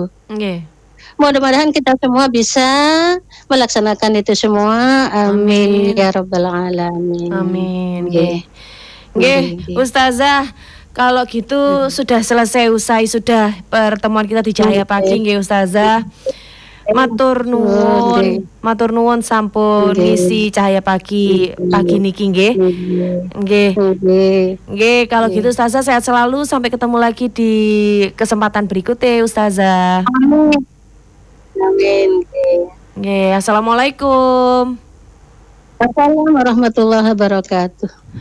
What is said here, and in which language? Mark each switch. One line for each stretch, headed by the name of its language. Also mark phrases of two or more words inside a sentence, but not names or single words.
Indonesian: Mudah-mudahan kita semua bisa melaksanakan itu semua.
Arabic: آمين يا رب العالمين.
Indonesian: Amin. Nggih, Ustazah, kalau gitu sudah selesai sudah pertemuan kita di Cahaya Pagi nggih Ustazah.
Javanese: Matur nuwun sampun ngisi Cahaya Pagi niki nggih.
Indonesian: Nggih, kalau gitu Ustazah sehat selalu, sampai ketemu lagi di kesempatan berikutnya Ustazah. Amin. Nggih, assalamualaikum.
Arabic: السلام عليكم ورحمة الله وبركاته.